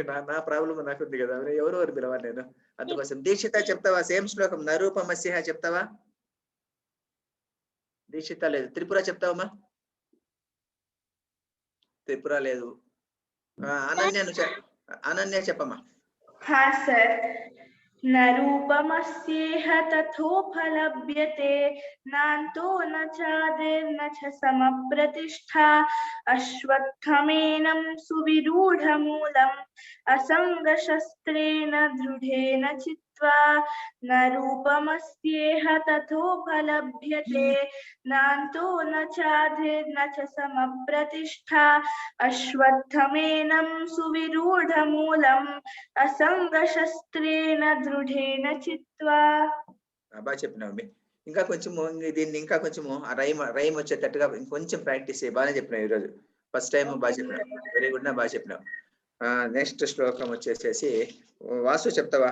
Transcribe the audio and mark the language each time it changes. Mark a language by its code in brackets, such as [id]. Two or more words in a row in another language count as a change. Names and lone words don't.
[te] నా ప్రాబ్లం నాకు ఉంది కదా మరి. ఎవరెవరు పిలవాలి నేను? అందుకోసం దీక్షిత చెప్తావా? సేమ్ శ్లోకం నరూపమస్య చెప్తావా? దీక్షిత లేదు. త్రిపుర చెప్తావమ్మా? త్రిపుర లేదు. అనన్య చెప్పమ్మా. [sa] हा सर न रूपमस्येह तथोपलभ्यते नान्तो न चादिर्न च समप्रतिष्ठा अश्वत्थमेनं सुविरूढमूलम् असङ्गशस्त्रेण दृढेन चित्वा न रूपमस्येह तथोपलभ्यते नान्तो न चादिर्न च समप्रतिष्ठा अश्वत्थमेनं सुविरूढमूलम् అసంగశస్త్రేణ దృఢేన చిత్వా. [te] బాగా చెప్పినావు. ఇంకా కొంచెము దీన్ని ఇంకా కొంచెము రైమ్ వచ్చేటట్టుగా ఇంకొంచెం ప్రాక్టీస్ చేయి. బాగానే చెప్పినావు ఈరోజు. [en] first time [te] బాగా చెప్పినావు. [en] very good. [te] బాగా చెప్పినావు. నెక్స్ట్ శ్లోకం వచ్చేసేసి వాసు చెప్తావా?